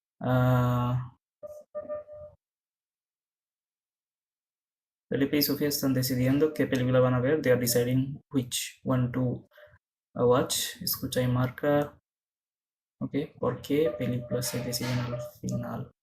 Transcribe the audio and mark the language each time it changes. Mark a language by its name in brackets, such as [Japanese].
[Spanish] আহ, Felipe y Sofía están decidiendo qué película van a ver. [English] They are deciding which one to watch. [Spanish] Escucha y marca. Ok, ¿por qué película se deciden al final?